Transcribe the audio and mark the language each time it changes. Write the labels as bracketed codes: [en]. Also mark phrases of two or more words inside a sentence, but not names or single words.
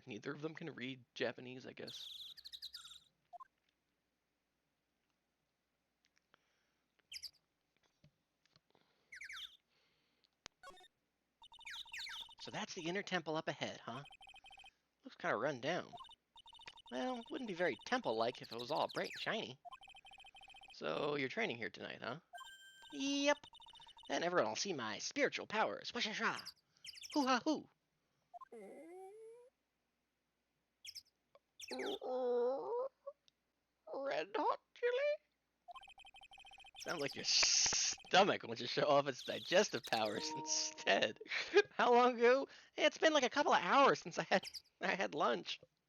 [en] Neither of them can read Japanese, I guess. So that's the Inner Temple up ahead, huh? Looks kind of run down. Well, wouldn't be very temple-like if it was all bright and shiny. So you're training here tonight, huh? Yep. Then everyone will see my spiritual powers. Wha-sha-sha. Hoo-ha-hoo. Red hot chili? Sounds like your stomach wants to show off its digestive powers instead. How long ago? It's been like a couple of hours since I had lunch.